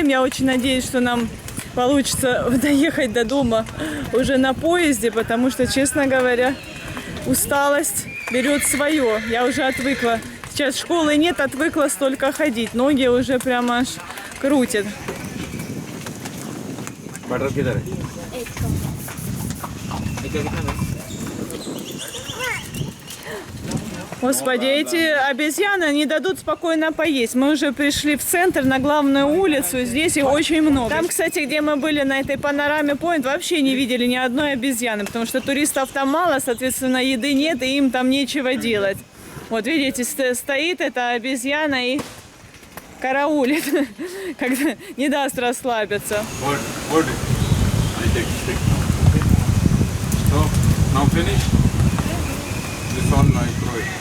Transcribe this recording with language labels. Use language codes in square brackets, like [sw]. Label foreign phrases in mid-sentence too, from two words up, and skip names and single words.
[ru] Я очень надеюсь, что нам получится доехать до дома уже на поезде, потому что, честно говоря, усталость берет свое. Я уже отвыкла Сейчас школы нет, отвыкла столько ходить. Ноги уже прямо аж крутят. [hi] बटर किधर है? [ru] Господи, эти обезьяны не дадут спокойно поесть. Мы уже пришли в центр, на главную улицу. Здесь их очень много. Там, кстати, где мы были на этой панораме Point, вообще не видели ни одной обезьяны, потому что туристов там мало, соответственно, еды нет, и им там нечего делать. Вот видите, стоит эта обезьяна и караулит, когда не даст расслабиться. [en] What? I take stick. So now finish. This one I throw it.